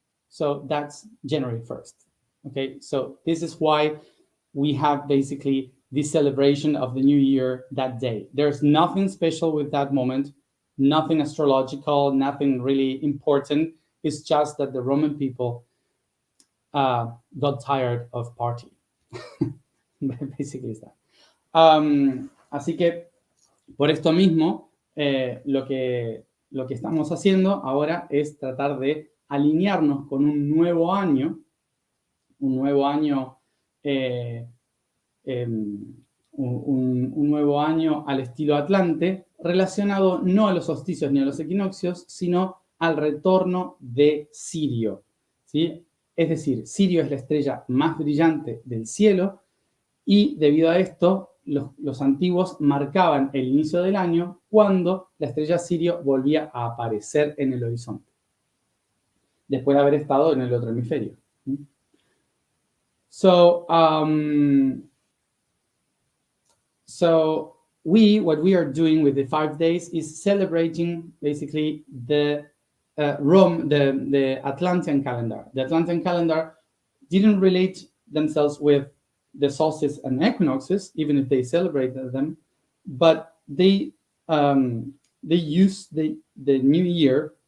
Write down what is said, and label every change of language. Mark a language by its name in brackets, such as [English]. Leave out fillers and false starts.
[English] So that's January 1st. Okay, so this is why we have basically this celebration of the new year that day. There's nothing special with that moment, nothing astrological, nothing really important. It's just that the Roman people got tired of party. Basically is that. [Spanish] Así que por esto mismo, lo que estamos haciendo ahora es tratar de alinearnos con un nuevo año al estilo Atlante, relacionado no a los solsticios ni a los equinoccios, sino al retorno de Sirio, ¿sí? Es decir, Sirio es la estrella más brillante del cielo y debido a esto, los antiguos marcaban el inicio del año cuando la estrella Sirio volvía a aparecer en el horizonte, después de haber estado en el otro hemisferio. [English] So what we are doing with the 5 days is celebrating basically the Atlantean calendar. The Atlantean calendar didn't relate themselves with the solstice and equinoxes, even if they celebrated them, but they use the new year